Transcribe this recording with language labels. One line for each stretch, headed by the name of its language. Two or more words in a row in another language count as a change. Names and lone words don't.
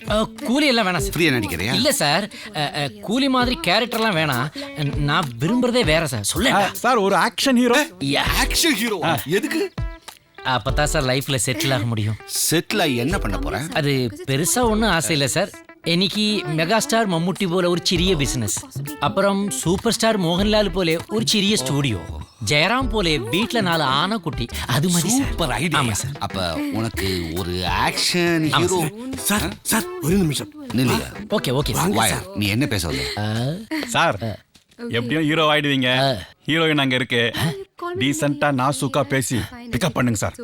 Tamil: கூலி எல்லாம் வேணாம் சார். ஃப்ரீயா நடிக்கிறியா? இல்ல சார், கூலி மாதிரி கேரக்டர்லாம் வேணாம். நான் விரும்புறதே வேற சார். சொல்ல சார், ஒரு
English: action hero. action hero
Tamil: எதுக்கு? அப்பதான் சார் லைஃப்ல செட்டில் ஆக முடியும். செட்டில் ஆகி என்ன பண்ண போறேன்? அது பெருசா ஒன்றும் ஆசை இல்லை சார்.
Malayalam: എനിക്ക് മെഗാസ്റ്റാർ മമ്മൂട്ടി പോലെ ഒരു ചെറിയ ബിസിനസ്, അപ്പുറം
English: super star
Malayalam: മോഹൻലാൽ പോലെ ഒരു ചെറിയ സ്റ്റുഡിയോ, ജയറാം പോലെ വീട്ടിലെ 4 ആനക്കുട്ടി. അത് മതി.
English: super idea.
Tamil: ஆமா சார். அப்ப உனக்கு ஒரு
English: action hero.
Tamil: சார் சார் ஒரு நிமிஷம் நில்லையா?
English: okay okay
Tamil: வாயா, நீ என்ன பேச வந்த? சார், எப்படியும் ஹீரோ ஆயிடுவீங்க. ஹீரோயின் அங்க இருக்கு. டீசென்ட்டா நாசூக்கா பேசி பிக்கப் பண்ணுங்க சார்.